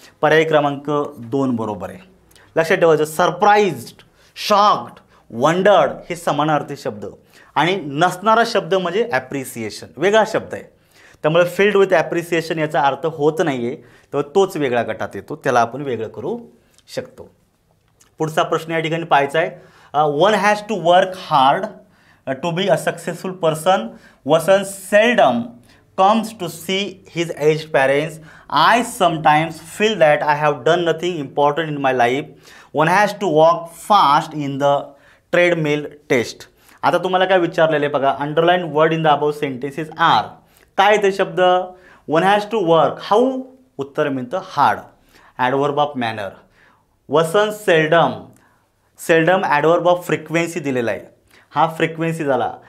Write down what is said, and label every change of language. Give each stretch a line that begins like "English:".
Marathi: पर्याय क्रमांक 2 बरोबर आहे. लक्षात ठेवायचं, सरप्राईज्ड, शॉक्ड, वंडर्ड हे समानार्थी शब्द आणि नसणारा शब्द म्हणजे ॲप्रिसिएशन, वेगळा शब्द आहे. त्यामुळे
English: filled with appreciation
Marathi: याचा अर्थ होत नाही आहे, तर तोच वेगळ्या गटात येतो, त्याला आपण वेगळं करू शकतो. पुढचा प्रश्न या ठिकाणी पाहायचा आहे,
English: One has to work hard to be a successful person. Vasan seldom comes to see his aged parents. I sometimes feel that I have done nothing important in my life. One has to walk fast in the treadmill test.
Marathi: आता तुम्हाला काय विचारलेले बघा,
English: Underline word in the above sentences are.
Marathi: काय ते शब्द?
English: One has to work, how?
Marathi: उत्तर मिळतं
English: Hard. Adverb of manner. Vasan seldom, seldom adverb of frequency
Marathi: दिलेला आहे, हा फ्रिक्वेन्सी झाला.